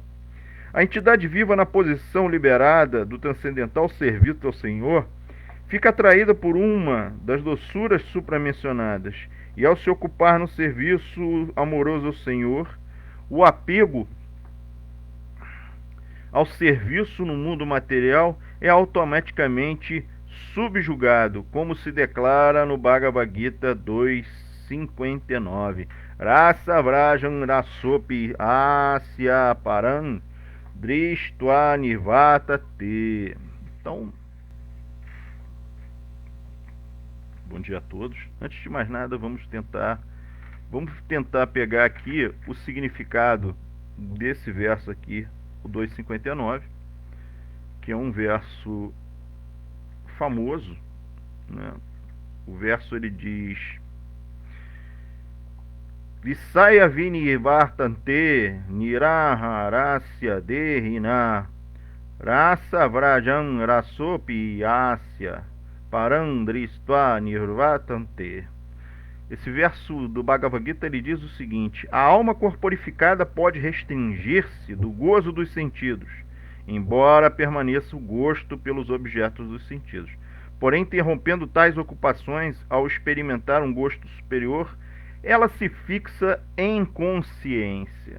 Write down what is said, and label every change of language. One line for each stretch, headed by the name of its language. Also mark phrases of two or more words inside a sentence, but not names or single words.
Portuguese: A entidade viva na posição liberada do transcendental serviço ao Senhor fica atraída por uma das doçuras supramencionadas e, ao se ocupar no serviço amoroso ao Senhor, o apego ao serviço no mundo material é automaticamente subjugado, como se declara no Bhagavad Gita 2.59.
Sanskrit: Rasa vrajam rasopi asya param drištva nivatate.
Portuguese: Então, bom dia a todos. Antes de mais nada, vamos tentar pegar aqui o significado desse verso aqui, o 2.59, que é um verso famoso, né? O verso ele diz:
Sanskrit: Visaya vini vartante niraha rasya dehina rasa vrajam rasopi asya parandristva nirvatante.
Portuguese: Esse verso do Bhagavad Gita ele diz o seguinte: a alma corporificada pode restringir-se do gozo dos sentidos, embora permaneça o gosto pelos objetos dos sentidos. Porém, interrompendo tais ocupações, ao experimentar um gosto superior, ela se fixa em consciência.